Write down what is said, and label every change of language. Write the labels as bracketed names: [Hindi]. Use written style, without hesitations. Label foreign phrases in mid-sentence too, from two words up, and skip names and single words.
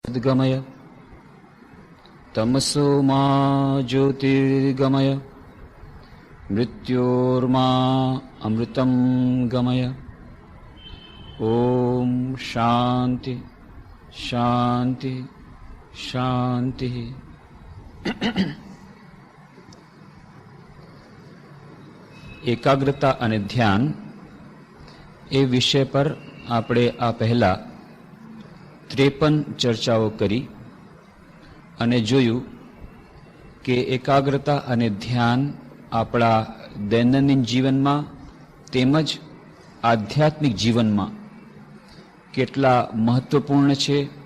[Sanskrit] गमय तमसो मा ज्योतिर्गमय मृत्योर्मा अमृतं गमय। ओम शांति शांति शांति। [Gujarati] एकाग्रता અને ધ્યાન એ વિષય પર આપણે આ પહેલા 53 ચર્ચાઓ કરી અને જોયું કે એકાગ્રતા અને ધ્યાન આપણા દૈનંદિન જીવનમાં તેમજ આધ્યાત્મિક જીવનમાં કેટલા મહત્વપૂર્ણ છે।